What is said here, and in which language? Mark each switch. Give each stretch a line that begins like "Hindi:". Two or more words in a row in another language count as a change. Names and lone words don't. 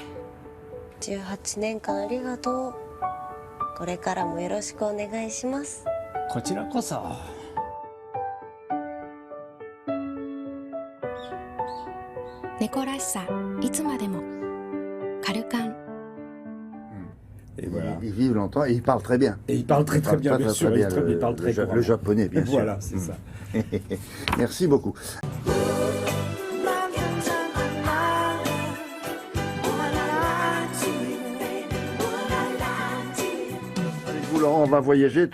Japanese: 18 年間ありがとうこれからもよろしくお願いしますこちらこそ猫らしさいつまでもカルカン
French: Et voilà. Ils vivent longtemps et ils parlent très bien. Et ils parlent très bien, bien sûr. Ils parlent très le japonais, bien sûr. Voilà, c'est ça. Merci beaucoup. Laurent, on va voyager.